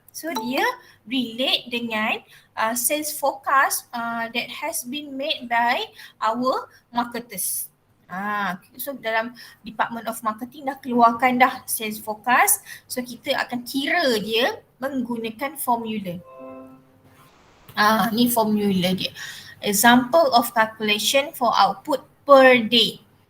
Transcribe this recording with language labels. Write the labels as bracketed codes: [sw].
[en] So [ms] dia relate dengan [en] sales forecast that has been made by our marketers. [ms] So dalam Department of Marketing dah keluarkan dah sales forecast. So kita akan kira dia menggunakan formula. Ni formula dia. [en] Example of calculation for output per day.